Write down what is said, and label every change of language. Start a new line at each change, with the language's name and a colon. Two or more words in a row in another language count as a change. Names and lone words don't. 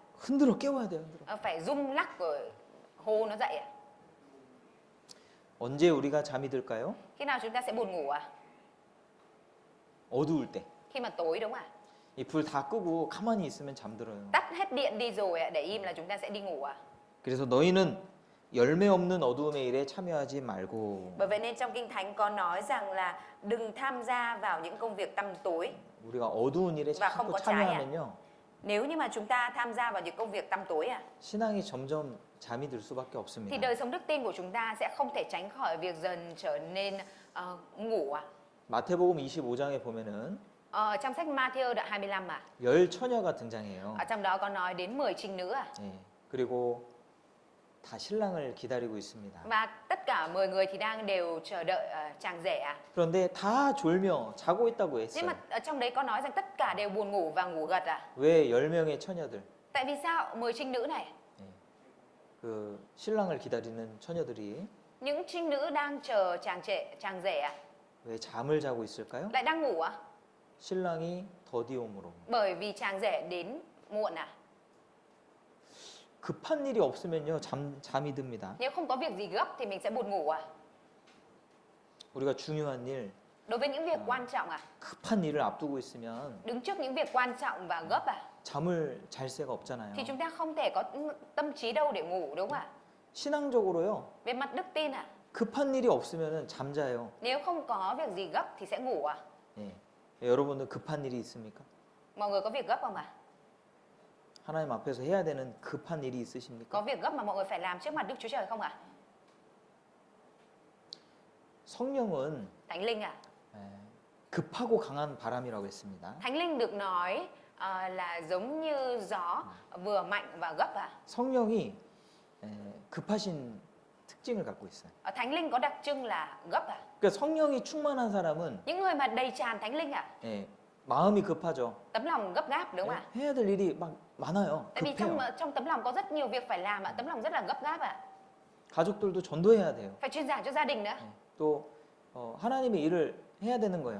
Korean: 흔들어 깨워야 돼요. 흔들어.
Vietnamese: Phải rung lắc rồi hô nó dậy à?
Korean: 언제 우리가 잠이 들까요?
Vietnamese: Khi nào chúng ta sẽ buồn ngủ à?
Korean: 어두울 때.
Vietnamese: Khi mà tối đúng không ạ?
Korean: 이 불 다 끄고 가만히 있으면 잠들어요.
Vietnamese: Tắt hết điện đi rồi để im là chúng ta sẽ đi ngủ à?
Korean: 그래서 너희는 열매 없는 어두움의 일에 참여하지 말고.
Vietnamese: Bởi vậy nên trong Kinh Thánh có nói rằng là đừng tham gia vào những công việc tăm tối.
Korean: 우리가 어두운 일에
Vietnamese: Và không
Korean: 자꾸
Vietnamese: có trái à?
Korean: 참여하면요
Vietnamese: Nếu như mà chúng ta tham gia vào những công việc tăm tối
Korean: 신앙이 점점 잠이 들 수밖에
Vietnamese: thì
Korean: 없습니다.
Vietnamese: đời sống đức tin của chúng ta sẽ không thể tránh khỏi việc dần trở nên ngủ à?
Korean: 마태복음 25장에 보면은
Vietnamese: Trong sách Matthew đoạn 25
Korean: 열 처녀가 등장해요.
Vietnamese: ở trong đó có nói đến 10 trinh nữ
Korean: 예. 그리고 다 신랑을 기다리고 있습니다.
Vietnamese: và tất cả 10 người thì đều chờ đợi chàng rể
Korean: 그런데 다 졸며 자고 있다고
Vietnamese: Nhưng
Korean: 했어요.
Vietnamese: mà ở trong đấy có nói rằng tất cả đều buồn ngủ và ngủ gật
Korean: 왜 10명의 처녀들?
Vietnamese: Tại vì sao 10 trinh nữ này?
Korean: 그 신랑을 기다리는 처녀들이
Vietnamese: Những trinh nữ đang chờ chàng rể
Korean: 왜 잠을 자고 있을까요?
Vietnamese: lại đang ngủ
Korean: 신랑이 더디옴으로.
Vietnamese: Bởi vì chàng rể đến muộn
Korean: 급한 일이 없으면요 잠이 듭니다.
Vietnamese: Nếu không có việc gì gấp thì mình sẽ buồn ngủ
Korean: 우리가 중요한 일,
Vietnamese: Đối với những việc quan trọng
Korean: 급한 일을 앞두고 있으면
Vietnamese: đứng trước những việc quan trọng và gấp
Korean: 잠을 잘 새가 없잖아요.
Vietnamese: thì chúng ta không thể có tâm trí đâu để ngủ đúng không ạ?
Korean: 신앙적으로요
Vietnamese: Về mặt đức tin
Korean: 급한 일이 없으면은 잠자요. nếu không có việc gì gấp thì sẽ ngủ 예. 여러분은 급한 일이 있습니까?
Vietnamese: Mọi người có việc gấp không
Korean: 하나님 앞에서 해야 되는 급한 일이
Vietnamese: Có
Korean: 있으십니까?
Vietnamese: việc gấp mà mọi người phải làm trước mặt Đức Chúa Trời không
Korean: 성령은
Vietnamese: Thánh linh
Korean: 예, 급하고 강한 바람이라고 했습니다.
Vietnamese: Thánh linh được nói là giống như gió vừa mạnh và gấp
Korean: 성령이 예, 급하신 특징을 갖고 있어요.
Vietnamese: Thánh linh có đặc trưng là gấp
Korean: 그러니까 성령이 충만한 사람은
Vietnamese: Những người mà đầy tràn Thánh linh
Korean: 예, 마음이 급하죠.
Vietnamese: tấm lòng gấp gáp đúng không ạ?
Korean: 해야 될 일이 막 많아요.
Vietnamese: Tại vì
Korean: 급해요.
Vietnamese: trong tấm lòng có rất nhiều việc phải làm tấm lòng rất là gấp gáp
Korean: 가족들도 전도해야 돼요.
Vietnamese: Phải truyền giải cho gia đình nữa
Korean: 예, 또 하나님의 일을 해야 되는 거예요.